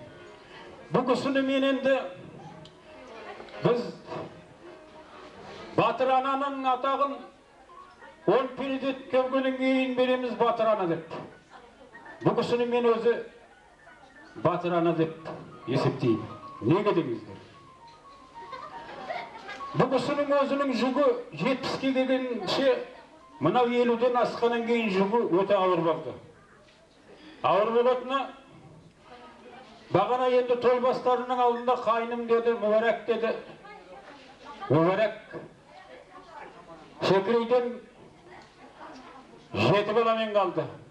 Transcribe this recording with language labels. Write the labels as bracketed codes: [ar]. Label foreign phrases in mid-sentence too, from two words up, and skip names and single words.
[kk] Бұл кісіні мен енді біз Батыр ананың атағын 10 перзент келгеннен кейін береміз Батыр ана деп. Бұл кісіні мен өзі Батыр ана деп есептеймін. Неге деңіздер? Bu kişinin özünün жүгі 70'ke келгенше, мынау 50'ден асқаннан кейін жүгі өте ауыр болды. Ауыр болатыны, бағана енді той бастарының алдында қайным деді, мүбәрәк деді. Мүбәрәк Шекірейден 7 баламен қалды.